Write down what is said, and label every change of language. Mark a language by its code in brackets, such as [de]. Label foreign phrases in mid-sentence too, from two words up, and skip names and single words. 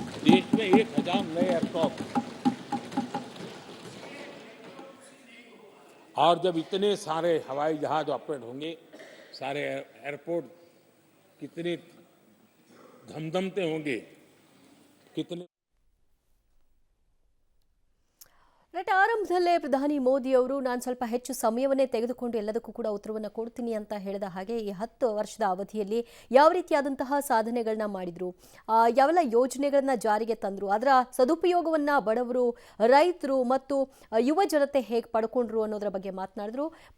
[hi] देश में 1000 नए एयरक्राफ्ट। और जब इतने सारे हवाई जहाज ऑपरेट होंगे, सारे एयरपोर्ट कितने धमधमते होंगे, कितने। [kn] ರೈಟ್, ಆರಂಭದಲ್ಲೇ ಪ್ರಧಾನಿ ಮೋದಿ ಅವರು ನಾನು ಸ್ವಲ್ಪ ಹೆಚ್ಚು ಸಮಯವನ್ನೇ ತೆಗೆದುಕೊಂಡು ಎಲ್ಲದಕ್ಕೂ ಕೂಡ ಉತ್ತರವನ್ನು ಕೊಡ್ತೀನಿ ಅಂತ ಹೇಳಿದ ಹಾಗೆ ಈ 10 ವರ್ಷದ ಅವಧಿಯಲ್ಲಿ ಯಾವ ರೀತಿಯಾದಂತಹ ಸಾಧನೆಗಳನ್ನ ಮಾಡಿದ್ರು, ಯಾವೆಲ್ಲ ಯೋಜನೆಗಳನ್ನ ಜಾರಿಗೆ ತಂದ್ರು, ಅದರ ಸದುಪಯೋಗವನ್ನ ಬಡವರು, ರೈತರು ಮತ್ತು ಯುವ ಜನತೆ ಹೇಗೆ ಪಡ್ಕೊಂಡ್ರು ಅನ್ನೋದರ ಬಗ್ಗೆ ಮಾತನಾಡಿದ್ರು.